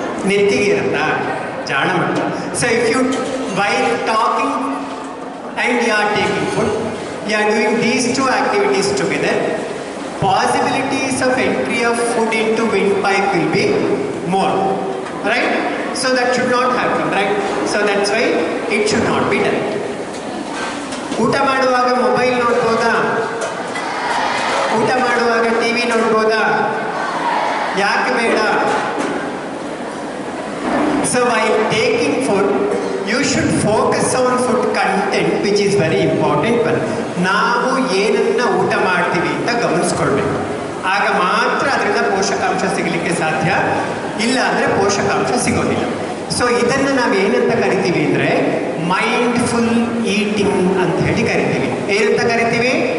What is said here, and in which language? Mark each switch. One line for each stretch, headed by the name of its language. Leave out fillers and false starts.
Kannada: ನೆತ್ತಿಗೆ ಇರುತ್ತಾ? ಜಾಣ ಮಟ್ಟ.
English: So if you while talking and you are taking food, you are doing these two activities together, possibilities of entry of food into windpipe will be more, right? So that should not happen, right? So that's why it should not be done.
Kannada: ಊಟ ಮಾಡುವಾಗ mobile ನೋಡ್ಬೋದಾ? ಊಟ ಮಾಡುವಾಗ TV ನೋಡ್ಬೋದಾ? ಯಾಕೆ ಬೇಡ?
English: So while taking food, you should focus on food content, which is very important one.
Kannada: ನಾವು ಏನನ್ನ ಊಟ ಮಾಡ್ತೀವಿ ಅಂತ ಗಮನಿಸ್ಕೊಳ್ಬೇಕು. ಆಗ ಮಾತ್ರ ಅದರಿಂದ ಪೋಷಕಾಂಶ ಸಿಗಲಿಕ್ಕೆ ಸಾಧ್ಯ, ಇಲ್ಲ ಅಂದರೆ ಪೋಷಕಾಂಶ ಸಿಗೋದಿಲ್ಲ. ಸೊ ಇದನ್ನು ನಾವು ಏನಂತ ಕರಿತೀವಿ ಅಂದರೆ ಮೈಂಡ್ಫುಲ್ ಈಟಿಂಗ್ ಅಂತ ಹೇಳಿ ಕರಿತೀವಿ. ಏನಂತ ಕರಿತೀವಿ?